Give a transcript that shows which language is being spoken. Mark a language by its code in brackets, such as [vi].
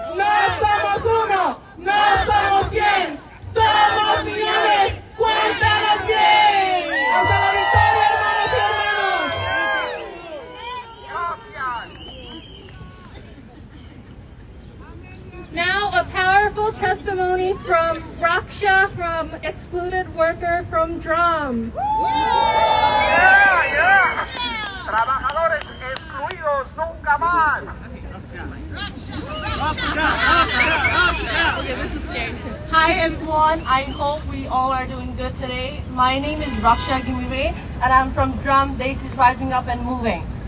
[es] No somos uno, no somos 100. Somos millones, cuéntanos bien. ¡Hasta la victoria, hermanos y hermanas! [en] Now a powerful testimony from Raksha, from Excluded Worker from Drum. [es] Trabajadores excluidos nunca más. [en] Hi everyone, I hope we all are doing good today. My name is Raksha Gimibe and I'm from Drum, Days is Rising Up and Moving.